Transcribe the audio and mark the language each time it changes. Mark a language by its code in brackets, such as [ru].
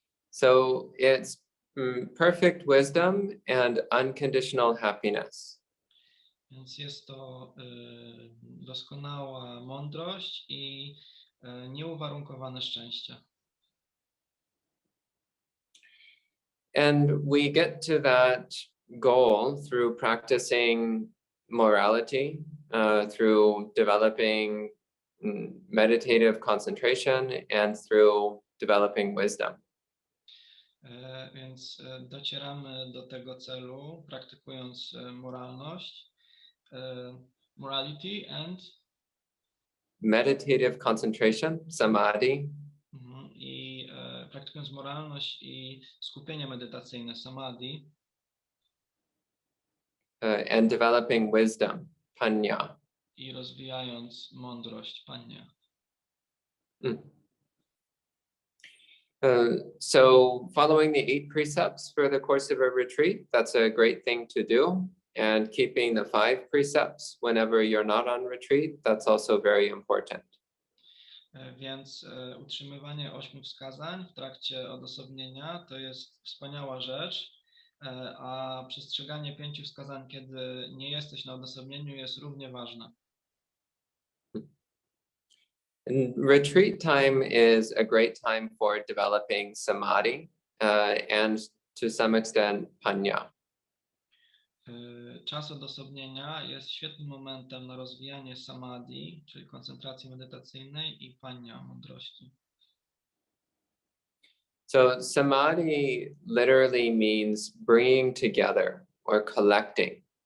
[en] So it's perfect wisdom and unconditional happiness. [pl] Więc jest to doskonała mądrość i nieuwarunkowane szczęście. [en] And we get to that goal through practicing morality, through developing meditative concentration, and through developing wisdom. [pl] Więc docieramy do tego celu praktykując moralność, [en] morality and meditative concentration, samadhi, [pl] i praktykując moralność i skupienie medytacyjne, samadhi, [en] and developing wisdom, panya. [pl] I rozwijając mądrość, panya. [en] So following the 8 precepts for the course of a retreat, that's a great thing to do. And keeping the 5 precepts whenever you're not on retreat, that's also very important. [pl] Więc utrzymywanie 8 wskazań w trakcie odosobnienia to jest wspaniała rzecz, a przestrzeganie 5 wskazań, kiedy nie jesteś na odosobnieniu, jest równie ważne. [en] And retreat time is a great time for developing samadhi and to some extent panya. [pl] Czas odosobnienia jest świetnym momentem na rozwijanie samadhi, czyli koncentracji medytacyjnej, i panya, mądrości. [en] So samadhi literally means bringing together or collecting.